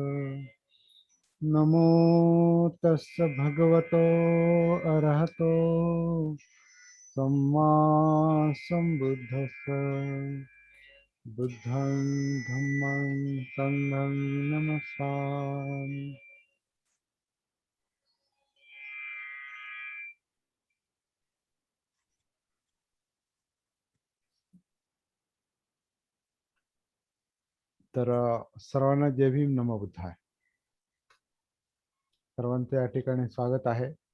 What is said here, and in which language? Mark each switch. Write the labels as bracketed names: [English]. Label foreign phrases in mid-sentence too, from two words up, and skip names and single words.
[Pali] नमो तस् भगवतो अरहतो सम्मा सम्बुद्धस्स। बुद्धं धम्मं संघं नमस्सामि। [Marathi] तर सर्वांना जय भीम, [Pali] नमो बुद्धाय. [Marathi] सर्वांचे या ठिकाणी स्वागत आहे.